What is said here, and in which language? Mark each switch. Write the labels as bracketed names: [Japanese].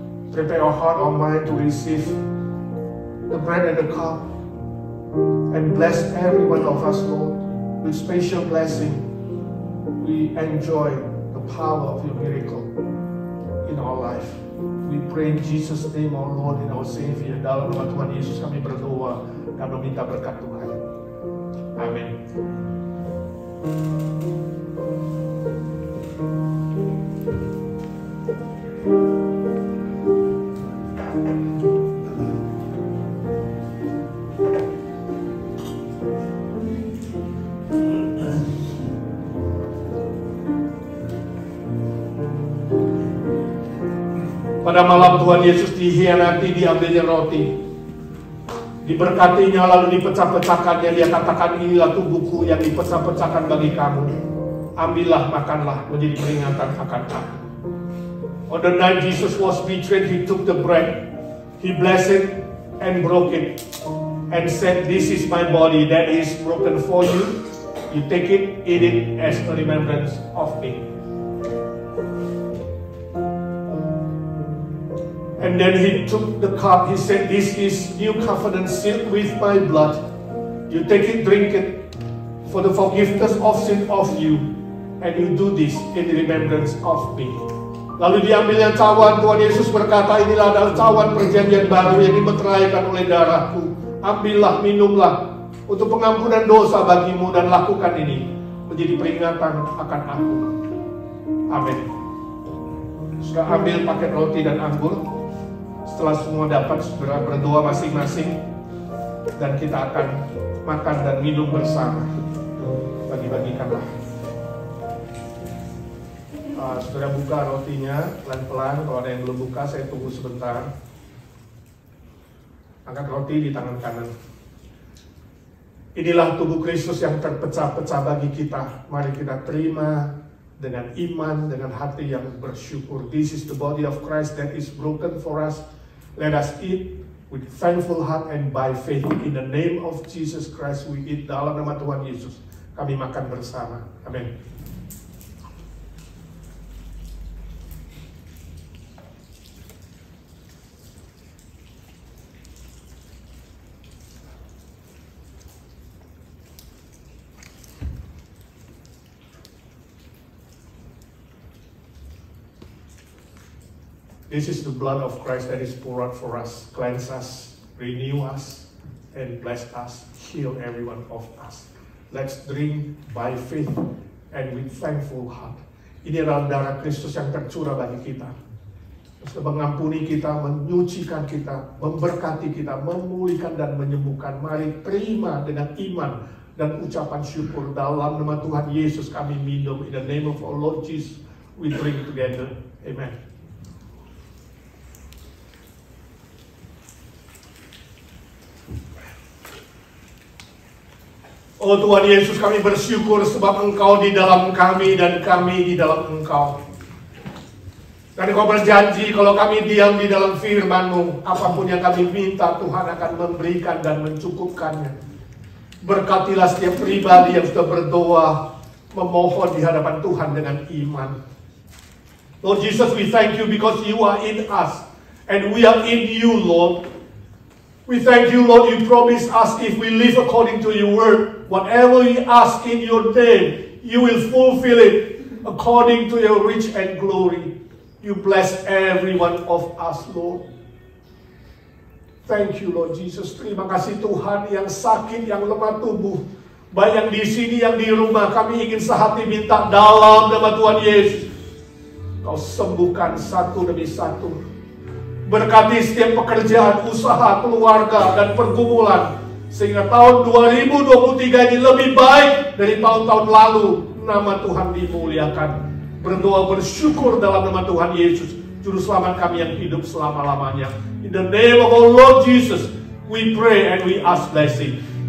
[English] Prepare our heart, our mind to receive the bread and the cup, and bless every one of us, Lord, with special blessing. We enjoy the power of your miracle in our life. We pray in Jesus' name, our Lord and our Savior. [Indonesian] Dalam nama Tuhan Yesus kami berdoa dan meminta berkat Tuhan. Amin. Pada malam Tuhan Yesus dikhianati, diambilnya roti, diberkatinya lalu dipecah-pecahkannya. Dia katakan, inilah tubuhku yang dipecah-pecahkan bagi kamu. Ambillah, makanlah, menjadi peringatan akan aku. [English] On the night Jesus was betrayed, He took the bread, He blessed it and broke it, and said, this is my body that is broken for you. You take it, eat it as a remembrance of me. And then He took the cup. He said, this is new covenant sealed with my blood. You take it, drink it, for the forgiveness of sin of you. And you do this in remembrance of me. [Indonesian] Lalu diambilnya cawan. Tuhan Yesus berkata, inilah adalah cawan perjanjian baru yang dimeteraikan oleh darahku. Ambillah, minumlah, untuk pengampunan dosa bagimu, dan lakukan ini menjadi peringatan akan aku. Amin. Sudah ambil paket roti dan anggur. Setelah semua dapat, segera berdoa masing-masing, dan kita akan makan dan minum bersama. Bagi-bagikanlah. Saudara buka rotinya pelan-pelan. Kalau ada yang belum buka, saya tunggu sebentar. Angkat roti di tangan kanan. Inilah tubuh Kristus yang terpecah-pecah bagi kita. Mari kita terima dengan iman, dengan hati yang bersyukur. [English] This is the body of Christ that is broken for us. Let us eat with thankful heart and by faith. In the name of Jesus Christ we eat. [Indonesian] Dalam nama Tuhan Yesus kami makan bersama. Amin. [English] This is the blood of Christ that is poured out for us, cleanse us, renew us, and bless us, heal every one of us. Let's drink by faith and with thankful heart. [Indonesian] Ini adalah darah Kristus yang tercurah bagi kita. Terus mengampuni kita, menyucikan kita, memberkati kita, memulihkan dan menyembuhkan. Mari terima dengan iman dan ucapan syukur. Dalam nama Tuhan Yesus kami minum. [English] In the name of our Lord Jesus, we drink together. Amen. [Indonesian] Oh Tuhan Yesus, kami bersyukur sebab Engkau di dalam kami dan kami di dalam Engkau. Dan Engkau berjanji kalau kami diam di dalam firman-Mu, apapun yang kami minta Tuhan akan memberikan dan mencukupkannya. Berkatilah setiap pribadi yang sudah berdoa, memohon di hadapan Tuhan dengan iman. [English] Lord Jesus, we thank you because you are in us and we are in you, Lord. We thank you, Lord, you promise us if we live according to your word, whatever we ask in your name, you will fulfill it according to your rich and glory. You bless every one of us, Lord. Thank you Lord Jesus. [Indonesian] Terima kasih Tuhan, yang sakit, yang lemah tubuh, baik yang di sini, yang di rumah, kami ingin sehati minta dalam nama Tuhan Yesus, Kau sembuhkan satu demi satu. Berkati setiap pekerjaan, usaha, keluarga, dan pergumulan, sehingga tahun 2023 ini lebih baik dari tahun-tahun lalu. Nama Tuhan dimuliakan. Berdoa bersyukur dalam nama Tuhan Yesus, Juru Selamat kami yang hidup selama-lamanya. [English] In the name of our Lord Jesus, we pray and we ask blessing.